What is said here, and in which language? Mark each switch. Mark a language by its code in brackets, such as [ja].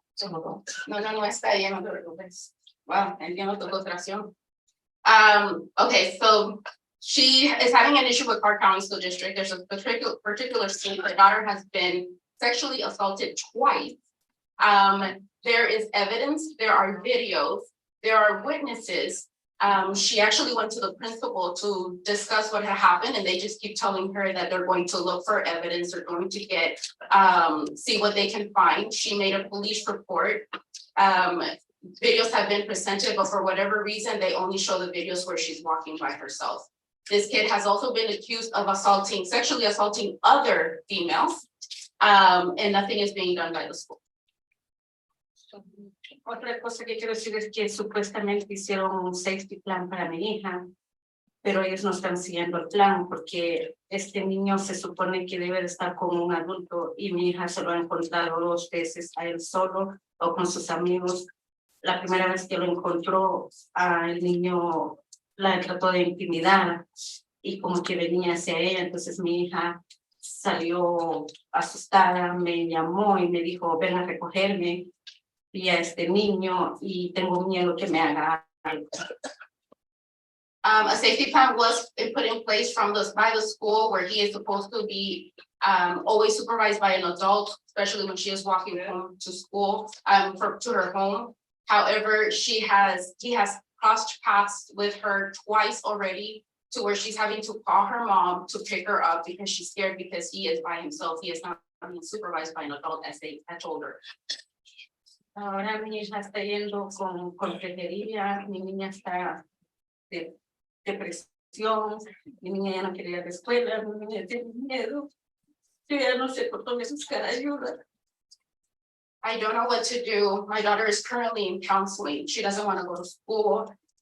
[es] No está bien, no te preocupes. Wow, entiendo tu frustración. [en] Okay, so she is having an issue with Clark County School District. There's a particular school. Her daughter has been sexually assaulted twice. There is evidence, there are videos, there are witnesses. She actually went to the principal to discuss what had happened, and they just keep telling her that they're going to look for evidence, they're going to get, see what they can find. She made a police report. Videos have been presented, but for whatever reason, they only show the videos where she's walking by herself. This kid has also been accused of sexually assaulting other females, and nothing is being done by the school. [es] Otra cosa que quiero decir es que supuestamente hicieron un safety plan para mi hija, pero ellos no están siguiendo el plan porque este niño se supone que debe de estar con un adulto y mi hija se lo ha encontrado 2 veces a él solo o con sus amigos. La primera vez que lo encontró, el niño la trató de intimidar y como que venía hacia ella, entonces mi hija salió asustada, me llamó y me dijo, ven a recogerme. Y a este niño y tengo miedo que me haga algo. [en] A safety plan was put in place by the school where he is supposed to be always supervised by an adult, especially when she is walking home to school, to her home. However, he has crossed paths with her twice already to where she's having to call her mom to pick her up because she's scared because he is by himself. He is not being supervised by an adult as they had told her. [es] Ahora mi hija está yendo con consejería, mi niña está de depresión, mi niña ya no quiere ir a la escuela, mi niña tiene miedo, yo ya no sé por dónde buscar ayuda. [en] I don't know what to do. My daughter is currently in counseling. She doesn't want to go to school.